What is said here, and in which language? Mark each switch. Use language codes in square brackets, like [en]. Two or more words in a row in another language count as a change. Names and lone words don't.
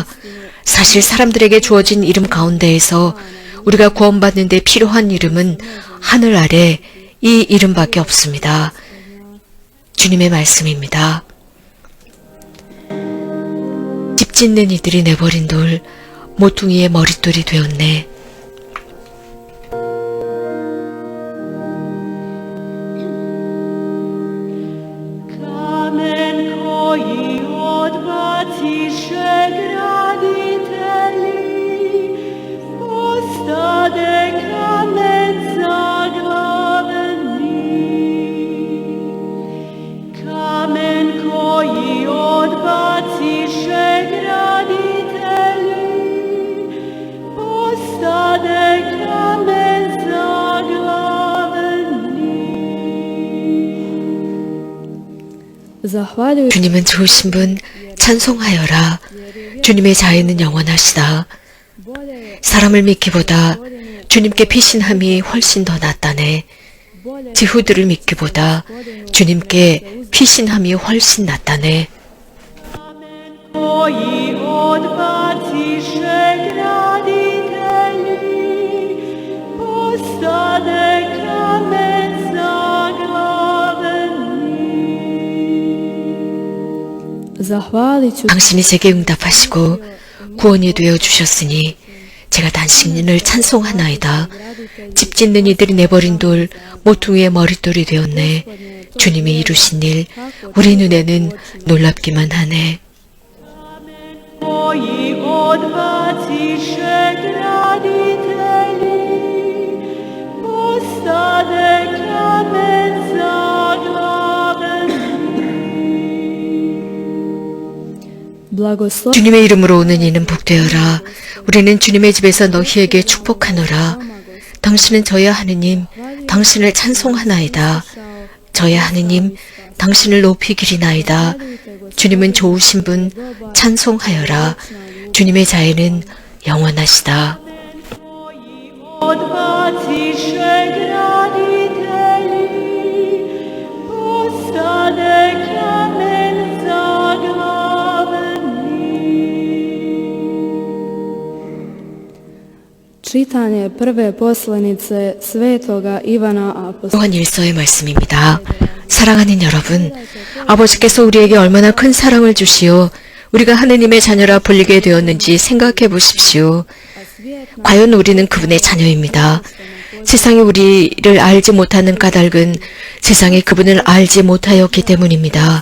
[ko] 사실 사람들에게 주어진 이름 가운데에서 우리가 구원받는 데 필요한 이름은 하늘 아래 이 이름밖에 없습니다. 주님의 말씀입니다. 집 짓는 이들이 내버린 돌, 모퉁이의 머릿돌이 되었네. [hr] Kamen koji odbaciše graditelji, postade kamen zaglavni. Kamen koji odbaciše graditelji, postade kamen zaglavni. zahvaljujući [ko] 주님은 좋으신 분 찬송하여라. 주님의 자애는 영원하시다. 사람을 믿기보다 주님께 피신함이 훨씬 더 낫다네. 지후들을 믿기보다 주님께 피신함이 훨씬 낫다네. [hr] Koji odbaciše graditelji, postade kamen zaglavni. zahvalit ću [ko] 당신이 제게 응답하시고 구원이 되어 주셨으니 제가 당신을 찬송하나이다. 집 짓는 이들이 내버린 돌, 모퉁이의 머릿돌이 되었네. 주님이 이루신 일, 우리 눈에는 놀랍기만 하네. [hr] Koji odbaciše graditelji, postade kamen zaglavni. blagoslov [ko] 주님의 이름으로 오는 이는 복되어라. 우리는 주님의 집에서 너희에게 축복하노라. 당신은 저의 하느님, 당신을 찬송하나이다. 저의 하느님, 당신을 높이기리나이다. 주님은 좋으신 분 찬송하여라. 주님의 자애는 영원하시다. [hr] Odbaciše graditelji, postade kamen zaglavni. čitanje prve poslanice svetoga Ivana Apostola. [ko] 요한 1서의 말씀입니다. 사랑하는 여러분, 아버지께서 우리에게 얼마나 큰 사랑을 주시어 우리가 하느님의 자녀라 불리게 되었는지 생각해 보십시오. 과연 우리는 그분의 자녀입니다. 세상이 우리를 알지 못하는 까닭은 세상이 그분을 알지 못하였기 때문입니다.